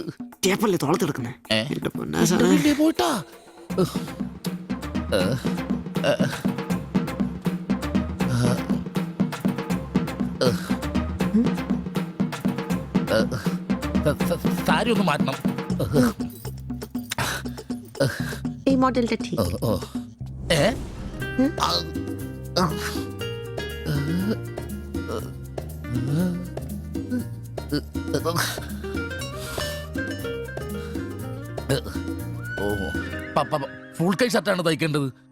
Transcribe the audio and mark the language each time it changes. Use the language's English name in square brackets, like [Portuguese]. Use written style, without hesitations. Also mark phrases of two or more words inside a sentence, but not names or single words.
[Malayalam] ടേപ്പല്ലേ തോളത്തെടുക്കുന്നേ? പോയിട്ടാ സാരി ഒന്ന് മാറ്റണം. [Bangla] এই মডেলটা ঠিক। [Malayalam] ഏ ഫുൾ കൈ ഷർട്ടാണ് തയ്ക്കേണ്ടത്.